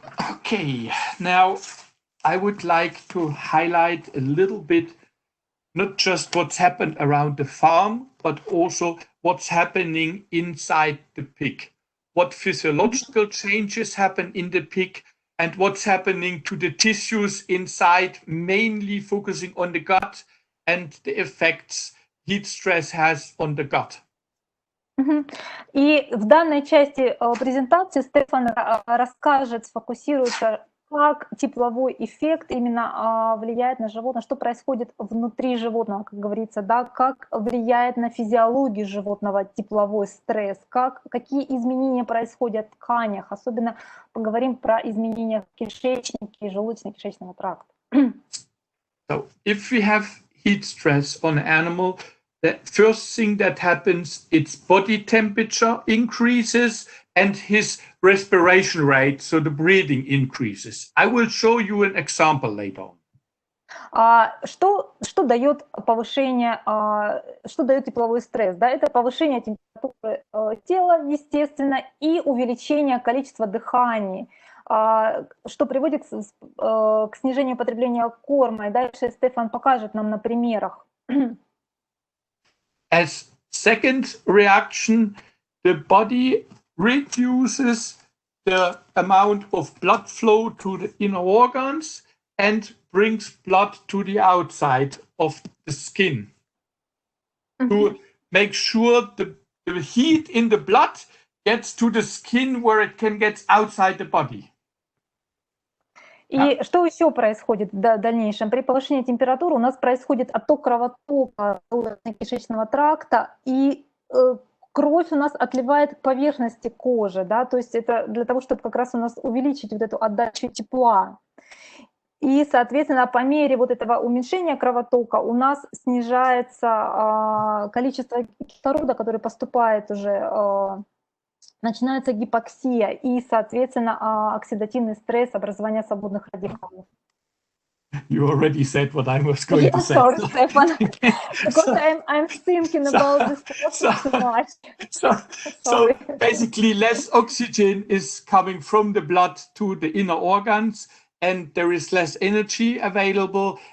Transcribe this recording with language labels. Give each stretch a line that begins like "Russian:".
English: Okay, now I would like to highlight a little bit not just what's happened around the farm, but also what's happening inside the pig. What physiological changes happen in the pig and what's happening to the tissues inside, mainly focusing on the gut and the effects heat stress has on the gut.
Russian: И в данной части презентации Стефан расскажет, сфокусируется, как тепловой эффект именно влияет на животное, что происходит внутри животного, как говорится, да, как влияет на физиологию животного тепловой стресс, какие изменения происходят в тканях, особенно поговорим про изменения в кишечнике и желудочно-кишечного тракта.
English: So, if we have heat stress on an animal, the first thing that happens, its body temperature increases and his respiration rate, so the breathing increases. I will show you an example later on.
Russian: Что дает повышение, что дает тепловой стресс? Да? Это повышение температуры тела, естественно, и увеличение количества дыханий, что приводит к снижению потребления корма. И дальше Стефан покажет нам на примерах.
English: As second reaction, the body reduces the amount of blood flow to the inner organs and brings blood to the outside of the skin to make sure the heat in the blood gets to the skin where it can get outside the body.
Russian: И что еще происходит в дальнейшем? При повышении температуры у нас происходит отток кровотока желудочно-кишечного тракта, и кровь у нас отливает к поверхности кожи, да, то есть это для того, чтобы как раз у нас увеличить вот эту отдачу тепла. И, соответственно, по мере вот этого уменьшения кровотока у нас снижается количество кислорода, который поступает уже, начинается гипоксия и, соответственно, оксидативный стресс, образование свободных радикалов.
English: You already said what I was going to say. Sorry, Stefan, because I'm thinking about this process too much. So basically, less oxygen is coming from the blood to the inner organs, and there is less energy available.